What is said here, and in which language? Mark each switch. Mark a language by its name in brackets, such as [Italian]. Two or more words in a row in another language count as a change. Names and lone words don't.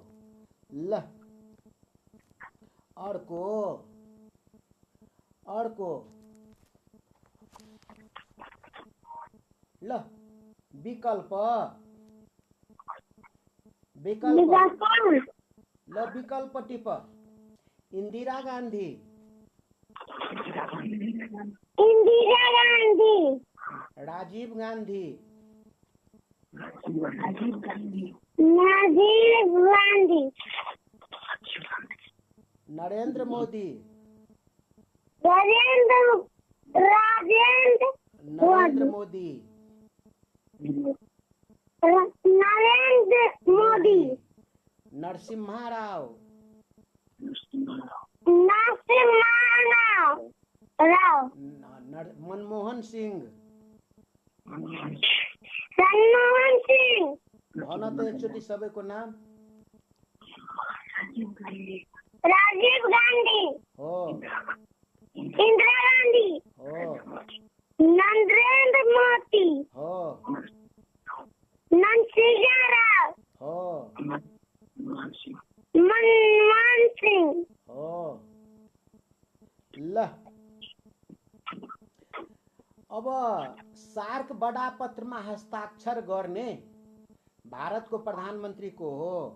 [Nepali] ल अर्को। अर्को। ल विकल्प। विकल्प। ल विकल्प टिप। इंदिरा गांधी, राजीव गांधी, नरेंद्र मोदी, नरेंद्र मोदी, नरसिम्हा राव, मनमोहन सिंह। भन त एकचोटि सबैको नाम। राजीव गांधी हो, इंदिरा गांधी हो, नरेंद्र मोदी हो, नरसिम्हा राव हो, मनमोहन सिंह हो। ल अब सार्क बडापत्रमा हस्ताक्षर गर्ने भारतको प्रधानमन्त्री को हो?